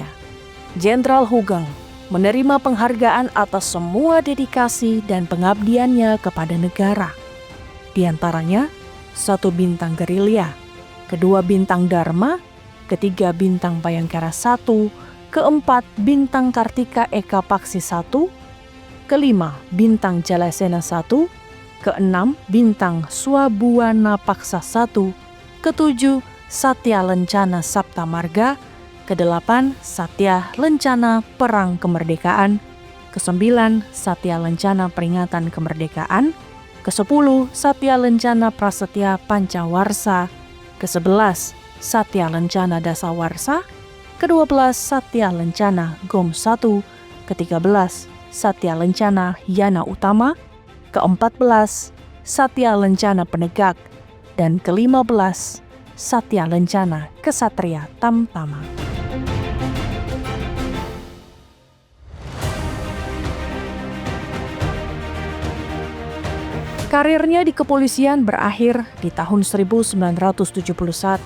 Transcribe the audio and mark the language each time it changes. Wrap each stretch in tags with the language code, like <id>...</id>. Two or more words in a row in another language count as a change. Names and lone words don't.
<id>Jenderal Hugeng menerima penghargaan atas semua dedikasi dan pengabdiannya kepada negara. Di antaranya, 1 bintang gerilya, 2 bintang Dharma, 3 bintang Bayangkara 1, 4 bintang Kartika Eka Paksi 1, 5 bintang Jalasena 1, 6 bintang Swabuana Paksa 1, 7 Satya Lencana Sapta Marga, 8 Satya Lencana Perang Kemerdekaan, 9 Satya Lencana Peringatan Kemerdekaan, 10 Satya Lencana Prasetya Pancawarsa, 11 Satya Lencana Dasawarsa, 12 Satya Lencana Gom 1, 13 Satya Lencana Yana Utama, 14 Satya Lencana Penegak, dan 15 Satya Lencana Kesatria Tamtama. Karirnya di kepolisian berakhir di tahun 1971.</id>